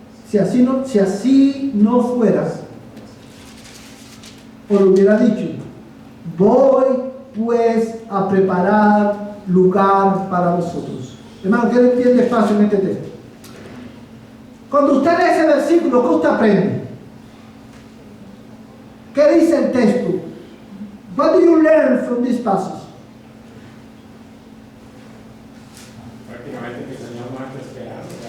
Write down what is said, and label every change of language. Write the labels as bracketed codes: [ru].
[es] Si así no fueras, os lo hubiera dicho: voy pues a preparar lugar para vosotros. Hermano, ¿quién entiende fácil en este texto? Cuando usted lee ese versículo, ¿qué usted aprende? ¿Qué dice el texto? [en] What do you learn from this passage? [es] Prácticamente que el Señor nos está esperando.